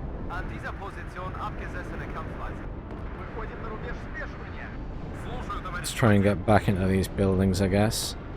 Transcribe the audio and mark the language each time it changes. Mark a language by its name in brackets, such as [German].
[German] An dieser Position abgesessene Kampfweise. [Russian] Выходим на рубеж смешивания. Слушаю, товарищ. [English] Let's try and get back into these buildings, I guess.